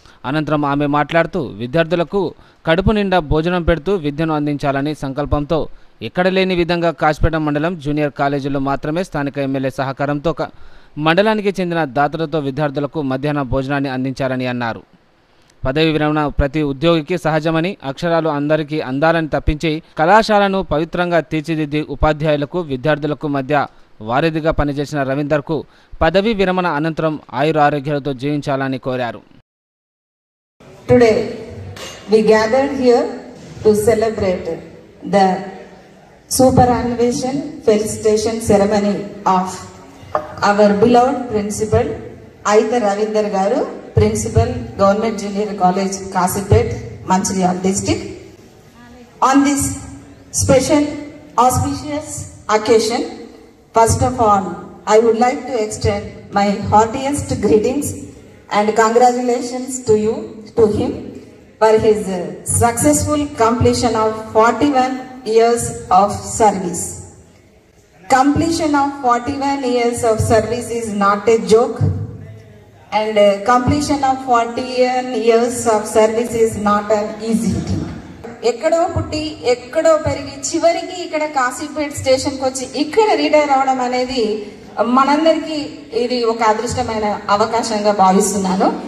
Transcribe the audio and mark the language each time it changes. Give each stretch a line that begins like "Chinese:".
Telugu: అనంతరం ఆమె మాట్లాడుతూ విద్యార్థులకు కడుపు నిండా భోజనం పెడుతూ విద్యను అందించాలని సంకల్పంతో ఎక్కడ లేని విధంగా కాస్పేట మండలం జూనియర్ కాలేజీలో మాత్రమే స్థానిక ఎమ్మెల్యే సహకారంతో మండలానికి చెందిన దాతలతో విద్యార్థులకు మధ్యాహ్న భోజనాన్ని అందించారని అన్నారు. పదవి విరమణ ప్రతి ఉద్యోగికి సహజమని, అక్షరాలు అందరికీ అందాలని తప్పించి కళాశాలను పవిత్రంగా తీర్చిదిద్ది ఉపాధ్యాయులకు విద్యార్థులకు మధ్య వారధిగా పనిచేసిన రవీందర్కు పదవీ విరమణ అనంతరం ఆయురారోగ్యాలతో జీవించాలని కోరారు.
English: Today we gathered here to celebrate the superannuation felicitation ceremony of our beloved principal Aitha Ravindar Garu, Principal Government Junior College Kasipet, Manchiryal District. On this special auspicious occasion, first of all, I would like to extend my heartiest greetings and congratulations to him for his successful completion of 41 years of service. Completion of 41 years of service is not a joke, and completion of 41 years of service is not an easy thing.
Telugu: ఎక్కడో పుట్టి ఎక్కడో పెరిగి చివరికి ఇక్కడ కాశీపేట్ స్టేషన్కి వచ్చి ఇక్కడ retire అవడం అనేది మనందరికీ ఇది ఒక అదృష్టమైన అవకాశంగా భావిస్తున్నాను.